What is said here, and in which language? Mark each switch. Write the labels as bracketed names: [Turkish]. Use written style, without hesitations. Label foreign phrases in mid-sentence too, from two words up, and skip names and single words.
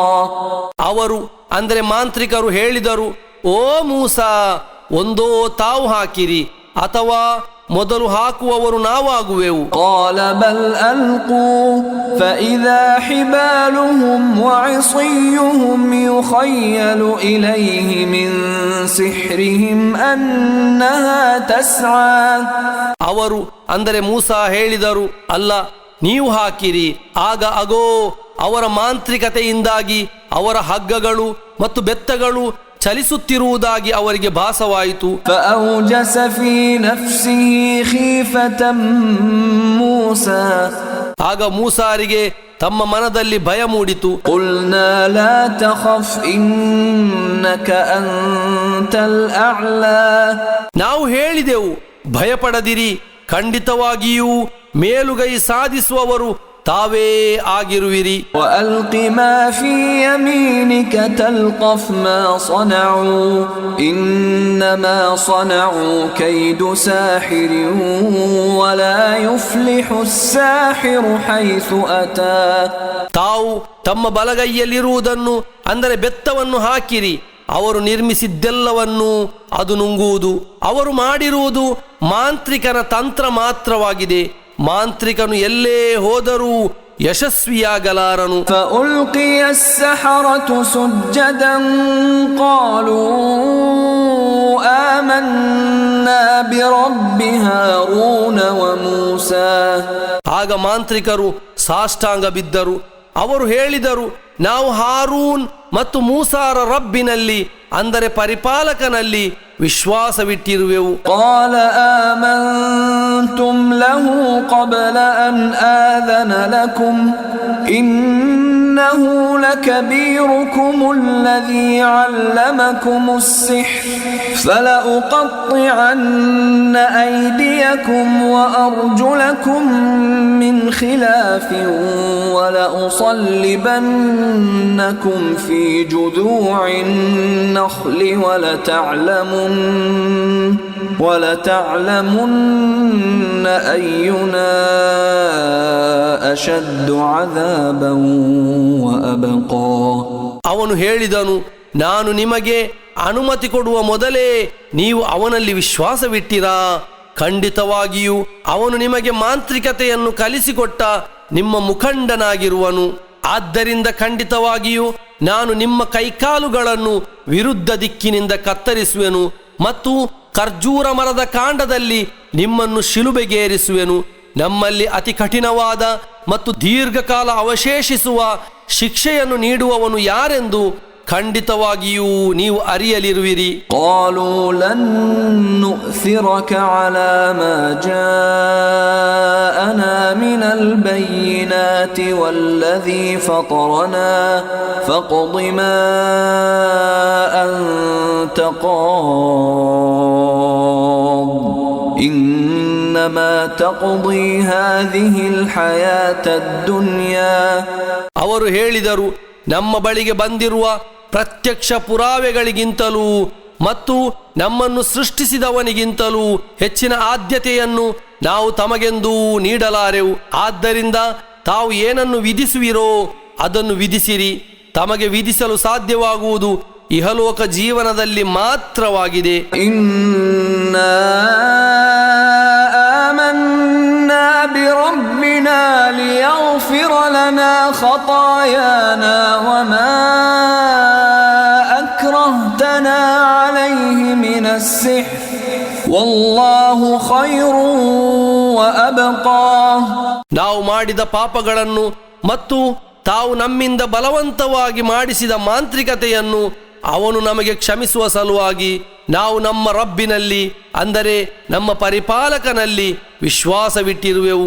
[Kannada] ಅವರು ಅಂದರೆ ಮಾಂತ್ರಿಕರು ಹೇಳಿದರು, ಓ ಮೂಸಾ, ಒಂದೋ ತಾವು ಹಾಕಿರಿ ಅಥವಾ ಮೊದಲು ಹಾಕುವವರು ನಾವಾಗುವೆವು. [Arabic] قال بل ألقوا فإذا حبالهم وعصيهم يخيل إليه من سحرهم أنها تسعى. [Kannada] ಅವರು ಅಂದರೆ ಮೂಸಾ ಹೇಳಿದರು, ಅಲ್ಲ, ನೀವು ಹಾಕಿರಿ. ಆಗ ಅಗೋ, ಅವರ ಮಾಂತ್ರಿಕತೆಯಿಂದಾಗಿ ಅವರ ಹಗ್ಗಗಳು ಮತ್ತು ಬೆತ್ತಗಳು ಚಲಿಸುತ್ತಿರುವುದಾಗಿ ಅವರಿಗೆ ಭಾಸವಾಯಿತು. [Arabic] فأوجس في نفسه خيفة موسى. [Kannada] ಆಗ ಮೂಸಾರಿಗೆ ತಮ್ಮ ಮನದಲ್ಲಿ ಭಯ ಮೂಡಿತು. [Arabic] قلنا لا تخف إنك أنت الأعلى. [Kannada] ನಾವು ಹೇಳಿದೆವು, ಭಯಪಡದಿರಿ, ಖಂಡಿತವಾಗಿಯೂ ಮೇಲುಗೈ ಸಾಧಿಸುವವರು ತಾವೇ ಆಗಿರುವಿರಿ. [Arabic] وألق ما في يمينك تلقف ما صنعوا إنما صنعوا كيد ساحر ولا يفلح الساحر حيث أتى. [Kannada] ತಾವು ತಮ್ಮ ಬಲಗೈಯಲ್ಲಿರುವುದನ್ನು ಅಂದರೆ ಬೆತ್ತವನ್ನು ಹಾಕಿರಿ. ಅವರು ನಿರ್ಮಿಸಿದ್ದೆಲ್ಲವನ್ನೂ ಅದು ನುಂಗುವುದು. ಅವರು ಮಾಡಿರುವುದು ಮಾಂತ್ರಿಕನ ತಂತ್ರ ಮಾತ್ರವಾಗಿದೆ. ಮಾಂತ್ರಿಕನು ಎಲ್ಲೇ ಹೋದರೂ ಯಶಸ್ವಿಯಾಗಲಾರನು. [Arabic] فألقي السحرة سجدا قالوا آمنا برب هارون وموسى. [Kannada] ಆಗ ಮಾಂತ್ರಿಕರು ಸಾಷ್ಟಾಂಗ ಬಿದ್ದರು. ಅವರು ಹೇಳಿದರು, ನಾವು ಹಾರೂನ್ ಮತ್ತು ಮೂಸಾರ ರಬ್ಬಿನಲ್ಲಿ ಅಂದರೆ ಪರಿಪಾಲಕನಲ್ಲಿ ವಿಶ್ವಾಸವಿಟ್ಟಿರುವೆವು. [Arabic] قال آمنتم له قبل أن آذن لكم إنه لكبيركم الذي علمكم السحر فلأقطعن أيديكم وأرجلكم من خلاف ولأصلبنكم في جذوع النخل ولتعلمن أينا أشد عذابا وأبقى. [Kannada] ಅವನು ಹೇಳಿದನು, ನಾನು ನಿಮಗೆ ಅನುಮತಿ ಕೊಡುವ ಮೊದಲೇ ನೀವು ಅವನಲ್ಲಿ ವಿಶ್ವಾಸವಿಟ್ಟಿರಾ? ಖಂಡಿತವಾಗಿಯೂ ಅವನು ನಿಮಗೆ ಮಾಂತ್ರಿಕತೆಯನ್ನು ಕಲಿಸಿಕೊಟ್ಟ ನಿಮ್ಮ ಮುಖಂಡನಾಗಿರುವನು. ಆದ್ದರಿಂದ ಖಂಡಿತವಾಗಿಯೂ ನಾನು ನಿಮ್ಮ ಕೈಕಾಲುಗಳನ್ನು ವಿರುದ್ಧ ದಿಕ್ಕಿನಿಂದ ಕತ್ತರಿಸುವೆನು ಮತ್ತು ಖರ್ಜೂರ ಮರದ ಕಾಂಡದಲ್ಲಿ ನಿಮ್ಮನ್ನು ಶಿಲುಬೆಗೇರಿಸುವೆನು. ನಮ್ಮಲ್ಲಿ ಅತಿ ಕಠಿಣವಾದ ಮತ್ತು ದೀರ್ಘಕಾಲ ಅವಶೇಷಿಸುವ ಶಿಕ್ಷೆಯನ್ನು ನೀಡುವವನು ಯಾರೆಂದು ಖಂಡಿತವಾಗಿಯೂ ನೀವು ಅರಿಯಲಿರುವಿರಿ. [Arabic] قالوا لن نؤثرك على ما جاءنا من البينات والذي فطرنا فاقض ما أنت قاض إنما تقضي هذه الحياة الدنيا. [Kannada] ಅವರು ಹೇಳಿದರು, ನಮ್ಮ ಬಳಿಗೆ ಬಂದಿರುವ ಪ್ರತ್ಯಕ್ಷ ಪುರಾವೆಗಳಿಗಿಂತಲೂ ಮತ್ತು ನಮ್ಮನ್ನು ಸೃಷ್ಟಿಸಿದವನಿಗಿಂತಲೂ ಹೆಚ್ಚಿನ ಆದ್ಯತೆಯನ್ನು ನಾವು ತಮಗೆಂದೂ ನೀಡಲಾರೆವು. ಆದ್ದರಿಂದ ತಾವು ಏನನ್ನು ವಿಧಿಸುವಿರೋ ಅದನ್ನು ವಿಧಿಸಿರಿ. ತಮಗೆ ವಿಧಿಸಲು ಸಾಧ್ಯವಾಗುವುದು ಇಹಲೋಕ ಜೀವನದಲ್ಲಿ ಮಾತ್ರವಾಗಿದೆ. [Arabic] إنا آمنا برب أمرنا ليغفر لنا خطايانا وما أكرهتنا عليه من السحر والله خير وأبقى. [Kannada] ನಾವು ಮಾಡಿದ ಪಾಪಗಳನ್ನು ಮತ್ತು ತಾವು ನಮ್ಮಿಂದ ಬಲವಂತವಾಗಿ ಮಾಡಿಸಿದ ಮಾಂತ್ರಿಕತೆಯನ್ನು ಅವನು ನಮಗೆ ಕ್ಷಮಿಸುವ ಸಲುವಾಗಿ ನಾವು ನಮ್ಮ ರಬ್ಬಿನಲ್ಲಿ, ಅಂದರೆ ನಮ್ಮ ಪರಿಪಾಲಕನಲ್ಲಿ ವಿಶ್ವಾಸವಿಟ್ಟಿರುವೆವು.